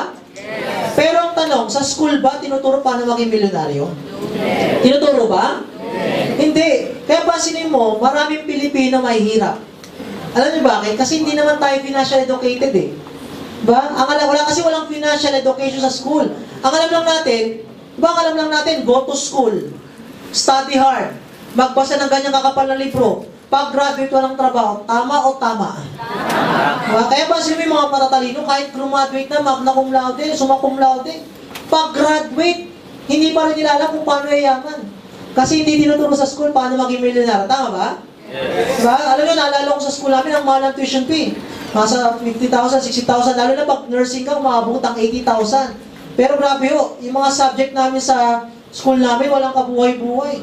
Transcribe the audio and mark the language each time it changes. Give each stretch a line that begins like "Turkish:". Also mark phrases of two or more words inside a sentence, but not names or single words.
Filipino: Pero ang tanong, sa school ba, tinuturo paano maging milyonaryo? Tinuturo ba? Hindi. Kaya pansinin mo, maraming Pilipino may hirap. Alam niyo bakit? Kasi hindi naman tayo
English: financial educated
Filipino: eh. Diba? Kasi walang
English: financial education
Filipino: sa school. Ang alam lang natin,
English: go to school, study hard,
Filipino: magbasa ng ganyang kakapal na libro, pag-graduate walang trabaho, tama o tama? Diba? Kaya ba sila yung mga matatalino, kahit graduate na,
Latin: magna cum laude, summa cum laude,
Filipino: pag-graduate, hindi pa rin nila alam kung paano yayaman. Kasi hindi tinuturo sa school paano maging milyonaryo. Tama ba? Diba? Alam nyo, naalala ko sa school namin, ang mahal ng
English: tuition fee.
Filipino: Nasa 50,000, 60,000, lalo na pag nursing ka, umabot ang 80,000. Pero grabe ho, yung mga subject namin sa school namin, walang kabuhay-buhay.